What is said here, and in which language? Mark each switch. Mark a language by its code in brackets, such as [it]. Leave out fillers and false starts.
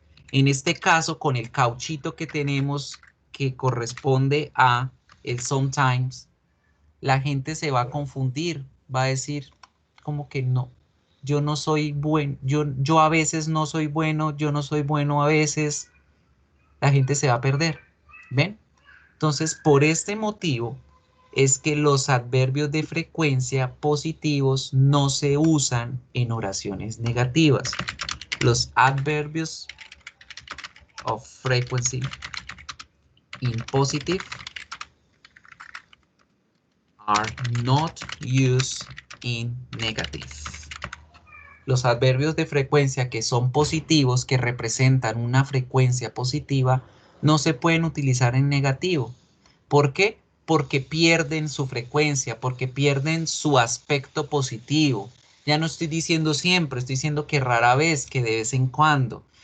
[es] En este caso, con el cauchito que tenemos que corresponde a el sometimes, la gente se va a confundir, va a decir como que no, yo no soy bueno, yo a veces no soy bueno, yo no soy bueno a veces, la gente se va a perder, ¿ven? Entonces, por este motivo es que los adverbios de frecuencia positivos no se usan en oraciones negativas. Los adverbios [en] of frequency in positive are not used in negative. [es] Los adverbios de frecuencia que son positivos, que representan una frecuencia positiva, no se pueden utilizar en negativo. ¿Por qué? Porque pierden su frecuencia, porque pierden su aspecto positivo. Ya no estoy diciendo siempre, estoy diciendo que rara vez, que de vez en cuando.